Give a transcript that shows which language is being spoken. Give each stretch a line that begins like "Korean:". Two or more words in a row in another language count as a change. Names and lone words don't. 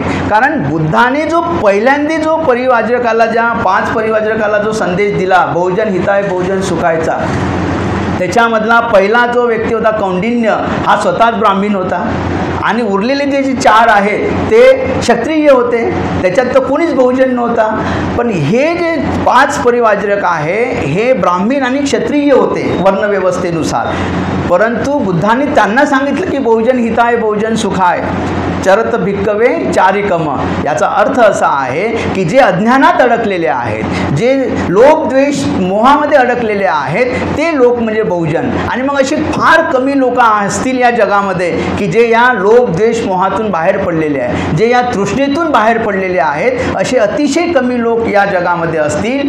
Marathi: कारण बुद्धाने जो पहिल्यांदा जो परिव्राजकाला ज्या 5 परिव्राजकाला जो संदेश दिला
Pali: बहुजन हिताय बहुजन सुखायचा,
Marathi: त्याच्यामधला पहिला जो व्यक्ती होता कौंडिन्य, हा स्वतःच ब्राह्मण होता आणि उरलेले जे 4 आहेत ते क्षत्रिय होते, त्याच्यात तर कोणीच बहुजन नव्हता. पण हे जे 5 परिव्राजक आहे हे ब्राह्मण आणि क्षत्रिय होते वर्णव्यवस्थेनुसार. परंतु बुद्धाने त्यांना सांगितलं की
Pali: बहुजन हिताय बहुजन सुखाय चरत भिक्कवे चारिकम.
Marathi: याचा अर्थ असा आहे की जे अज्ञानात अडकलेले आहेत, जे लोभ द्वेष मोहामध्ये अडकलेले आहेत ते लोक म्हणजे बहुजन. आणि मग असे फार कमी लोक असतील या जगामध्ये की जे या लोभ द्वेष मोहातून बाहेर पडलेले आहेत, जे या तृष्णेतून बाहेर पडलेले आहेत, असे अतिशय कमी लोक या जगामध्ये असतील.